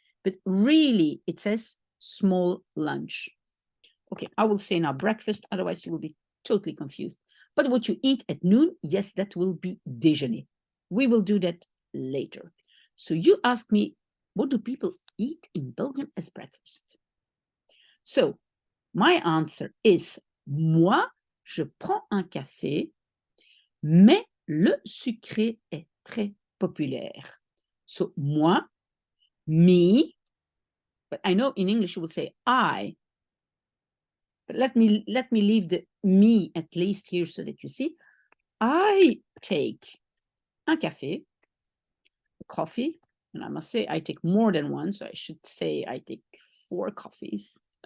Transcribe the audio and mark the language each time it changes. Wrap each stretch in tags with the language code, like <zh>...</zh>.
<en>But really, it says small lunch. Okay, I will say now breakfast, otherwise you will be totally confused. But what you eat at noon, yes, that will be déjeuner. We will do that later. So you ask me, what do people eat in Belgium as breakfast? So my answer is,</en> <fr>moi, je prends un café, mais le sucré est très populaire.</fr> <en>So moi, me, but I know in English you will say I, but let me leave the me at least here so that you see. I take un café, coffee, and I must say I take more than one, so I should say I take 4 coffees.</en>